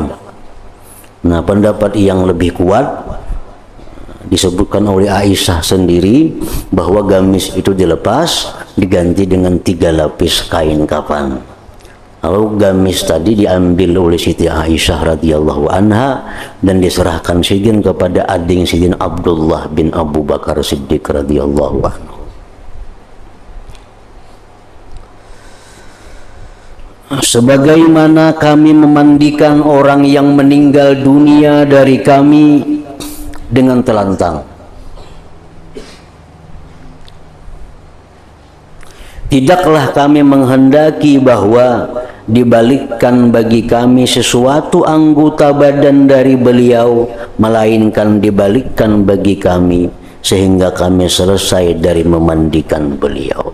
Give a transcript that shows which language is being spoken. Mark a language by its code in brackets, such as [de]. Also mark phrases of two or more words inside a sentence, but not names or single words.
[id] Nah, pendapat yang lebih kuat disebutkan oleh Aisyah sendiri bahwa gamis itu dilepas, diganti dengan 3 lapis kain kafan. Lalu gamis tadi diambil oleh Siti Aisyah [ar] radhiyallahu anha [id] dan diserahkan sidin kepada ading sidin Abdullah bin Abu Bakar Siddiq [ar] radhiyallahu anhu. [id] Sebagaimana kami memandikan orang yang meninggal dunia dari kami dengan telantang, tidaklah kami menghendaki bahwa dibalikkan bagi kami sesuatu anggota badan dari beliau, melainkan dibalikkan bagi kami sehingga kami selesai dari memandikan beliau.